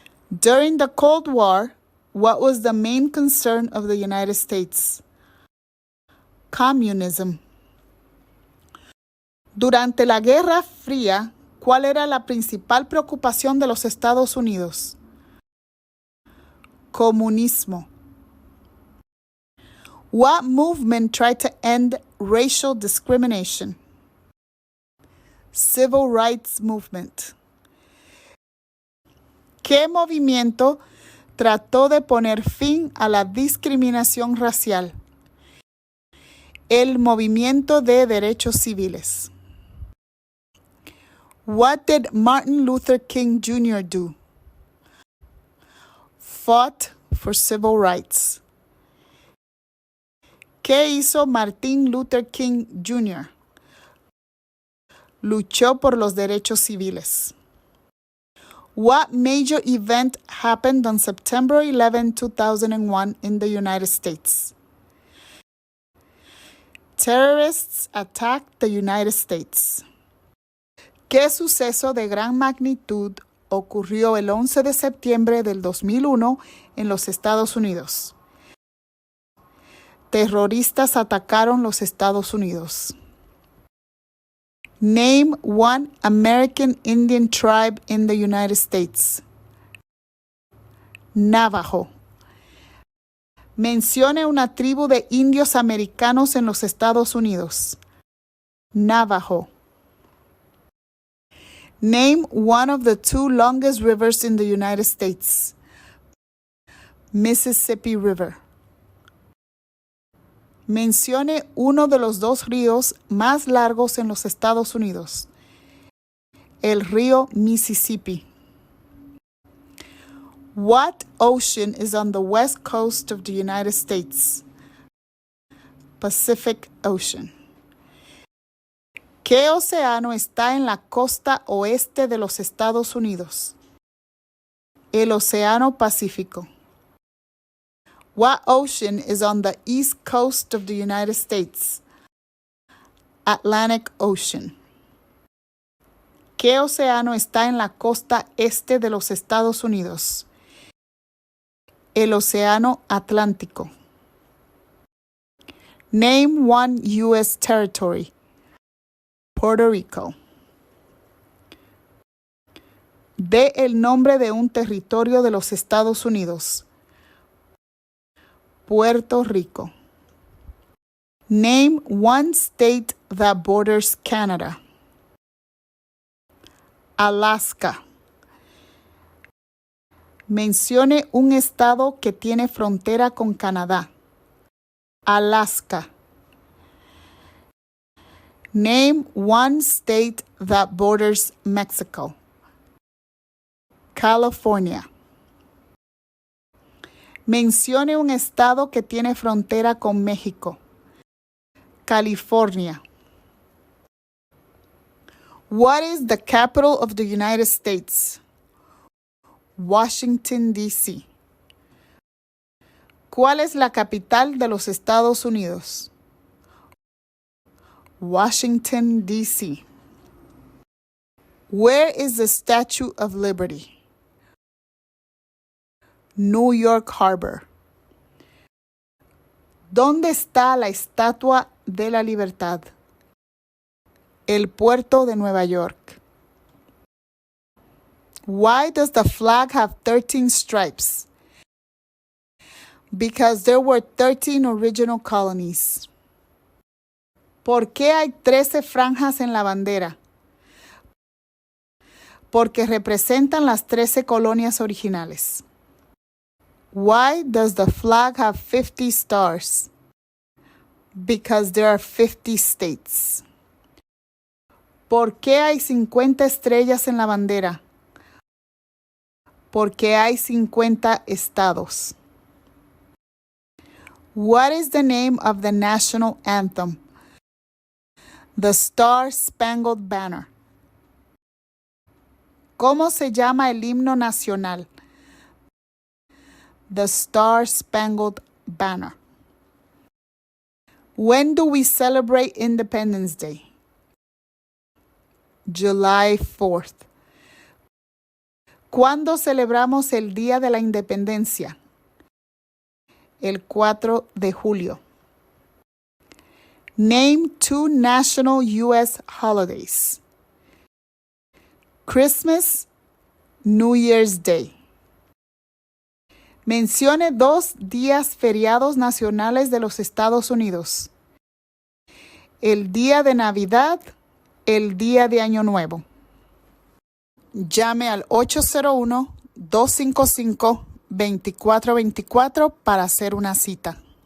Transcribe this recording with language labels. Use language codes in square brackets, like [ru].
[en] During the Cold War, what was the main concern of the United States? Communism. [es] Durante la Guerra Fría, ¿cuál era la principal preocupación de los Estados Unidos? Comunismo. [en] What movement tried to end racial discrimination? Civil Rights Movement. [es] ¿Qué movimiento trató de poner fin a la discriminación racial? El Movimiento de Derechos Civiles. [en] What did Martin Luther King Jr. do? Fought for civil rights. [es] ¿Qué hizo Martin Luther King Jr.? Luchó por los derechos civiles. [en] What major event happened on September 11, 2001 in the United States? Terrorists attacked the United States. [es] ¿Qué suceso de gran magnitud ocurrió el 11 de septiembre del 2001 en los Estados Unidos? Terroristas atacaron los Estados Unidos. [en] Name one American Indian tribe in the United States. Navajo. [es] Mencione una tribu de indios americanos en los Estados Unidos. Navajo. [en] Name one of the two longest rivers in the United States. Mississippi River. [es] Mencione uno de los dos ríos más largos en los Estados Unidos. El río Mississippi. [en] What ocean is on the west coast of the United States? Pacific Ocean. [es] ¿Qué océano está en la costa oeste de los Estados Unidos? El Océano Pacífico. [en] What ocean is on the east coast of the United States? Atlantic Ocean. [es] ¿Qué océano está en la costa este de los Estados Unidos? El Océano Atlántico. [en] Name one U.S. territory. Puerto Rico. [es] Dé el nombre de un territorio de los Estados Unidos. Puerto Rico. [en] Name one state that borders Canada. Alaska. [es] Mencione un estado que tiene frontera con Canadá. Alaska. [en] Name one state that borders Mexico. California. [es] Mencione un estado que tiene frontera con México. California. [en] What is the capital of the United States? Washington, D.C. [es] ¿Cuál es la capital de los Estados Unidos? Washington, D.C. [en] Where is the Statue of Liberty? New York Harbor. [es] ¿Dónde está la Estatua de la Libertad? El puerto de Nueva York. [en] Why does the flag have 13 stripes? Because there were 13 original colonies. [es] ¿Por qué hay 13 franjas en la bandera? Porque representan las 13 colonias originales. [en] Why does the flag have 50 stars? Because there are 50 states. [es] ¿Por qué hay 50 estrellas en la bandera? Porque hay 50 estados. [en] What is the name of the national anthem? The Star-Spangled Banner. [es] ¿Cómo se llama el himno nacional? The Star-Spangled Banner. [en] When do we celebrate Independence Day? July 4th. [es] ¿Cuándo celebramos el Día de la Independencia? El 4 de julio. [en] Name 2 national U.S. holidays. Christmas, New Year's Day. [es] Mencione 2 días feriados nacionales de los Estados Unidos. El día de Navidad, el día de Año Nuevo. Llame al 801-255-2424 para hacer una cita.